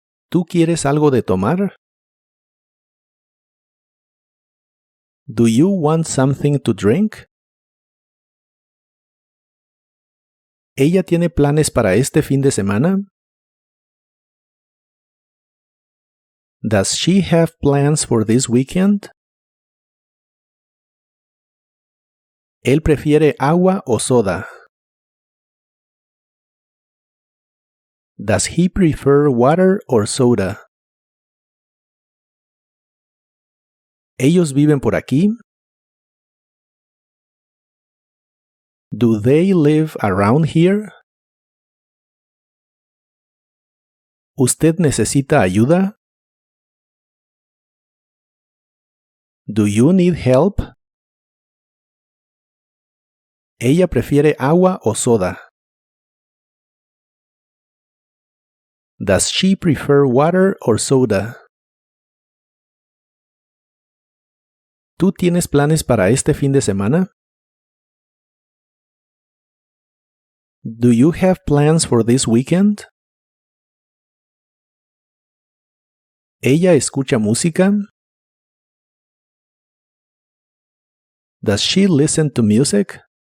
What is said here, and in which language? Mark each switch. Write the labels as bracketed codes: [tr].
[es] ¿Tú quieres algo de tomar? [en] Do you want something to drink? [es] ¿Ella tiene planes para este fin de semana? [en] Does she have plans for this weekend? [es] ¿Él prefiere agua o soda? [en] Does he prefer water or soda? [es] ¿Ellos viven por aquí? [en] Do they live around here? [es] ¿Usted necesita ayuda? [en] Do you need help? [es] Ella prefiere agua o soda. [en] Does she prefer water or soda? [es] ¿Tú tienes planes para este fin de semana? [en] Do you have plans for this weekend? [es] ¿Ella escucha música? [en] Does she listen to music?